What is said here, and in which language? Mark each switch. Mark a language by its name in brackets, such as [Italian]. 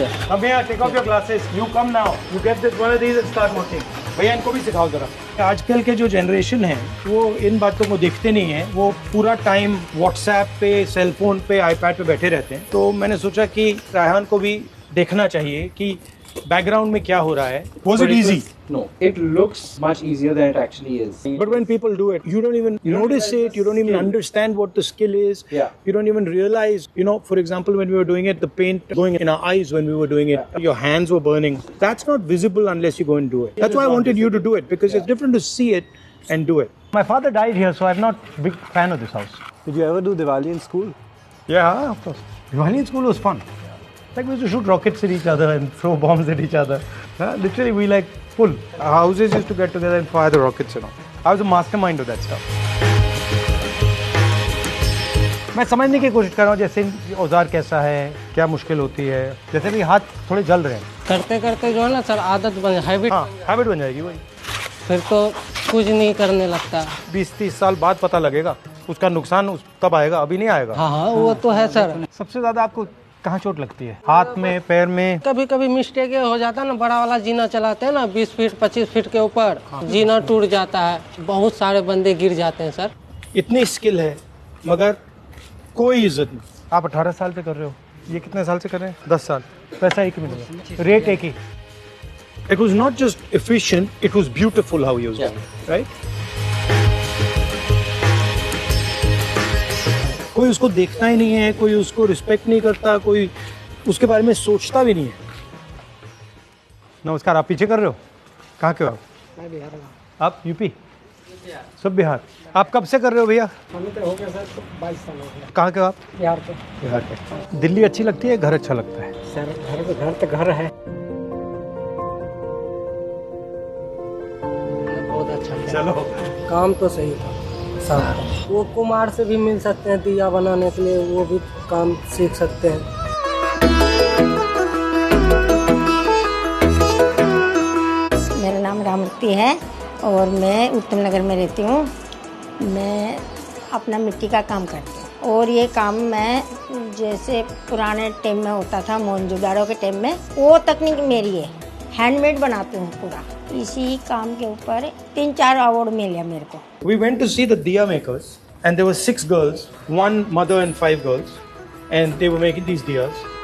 [Hindi] अब भैया [English] Take off your glasses, you come now, you get this one of these and start working. [Hindi] भैया इनको भी सिखाओ जरा। आजकल के जो जनरेशन है वो इन बातों को देखते नहीं है, वो पूरा टाइम व्हाट्सएप पे, सेलफोन पे, आईपैड पे बैठे रहते हैं। तो मैंने सोचा कि रायहान को भी देखना चाहिए कि बैकग्राउंड में क्या हो रहा है। [English] Was it easy? No, it looks much easier than it actually is. But when people do it, you don't even notice it, you don't even understand what the skill is. Yeah. You don't even realize, for example, when we were doing it, the paint going in our eyes when we were doing it, your hands were burning. That's not visible unless you go and do it. That's why I wanted you to do it, because it's different to see it and do it. My father died here, so I'm not a big fan of this house. Did you ever do Diwali in school? Yeah, of course. Diwali in school was fun. Like we used to shoot rockets at each other and throw bombs at each other. Literally, we like full. Our houses used to get together and fire the rockets, I was a mastermind of that stuff. [Hindi] मैं समझने की कोशिश कर रहा हूँ, जैसे औजार कैसा है, क्या मुश्किल होती है। जैसे भी हाथ थोड़े जल रहे हैं। करते करते जो है ना सर आदत बन हैबिट। हाँ, हैबिट बन जाएगी वही। फिर तो कुछ नहीं करने लगता। 20-30 साल बाद पता लगेगा उसका नुकसान, तब आएगा, अभी नहीं आएगा। हाँ हाँ वो तो है सर। सबसे ज्यादा आपको कहाँ चोट लगती है? हाथ में, पैर में? कभी कभी मिस्टेक हो जाता है ना, बड़ा वाला जीना चलाते हैं ना 20 फीट 25 फीट के ऊपर, जीना टूट जाता है, बहुत सारे बंदे गिर जाते हैं सर। इतनी स्किल है मगर कोई इज्जत नहीं। आप 18 साल से कर रहे हो, ये कितने साल से कर रहे हैं? 10 साल। पैसा एक ही मिलेगा, रेट एक ही। [English] It was not just efficient, it was beautiful how he was doing it, right? [Hindi] कोई उसको देखता ही नहीं है, कोई उसको रिस्पेक्ट नहीं करता, कोई उसके बारे में सोचता भी नहीं है। नमस्कार, आप पीछे कर रहे हो? कहाँ के हो आप? मैं बिहार का। आप यूपी? सब बिहार। आप कब से कर रहे हो भैया? हमें तो हो गया सर 22 साल हो गया। कहाँ के हो आप? बिहार के। बिहार के। दिल्ली अच्छी लगती है, घर अच्छा लगता है? सर घर तो घर है। बहुत अच्छा चलो, काम तो सही था सब। वो कुम्हार से भी मिल सकते हैं दिया बनाने के लिए, वो भी काम सीख सकते हैं। मेरा नाम रामूर्ति है और मैं उत्तम नगर में रहती हूँ। मैं अपना मिट्टी का काम करती हूँ और ये काम मैं जैसे पुराने टाइम में होता था, मोहनजोदाड़ो के टाइम में, वो तकनीक मेरी है। हैंडमेड बनाती हूँ पूरा। इसी काम के ऊपर 3-4 अवार्ड मिले मेरे को। [English] We went to see the diya makers and there were 6 girls, 1 mother and 5 girls, and they were making these diyas.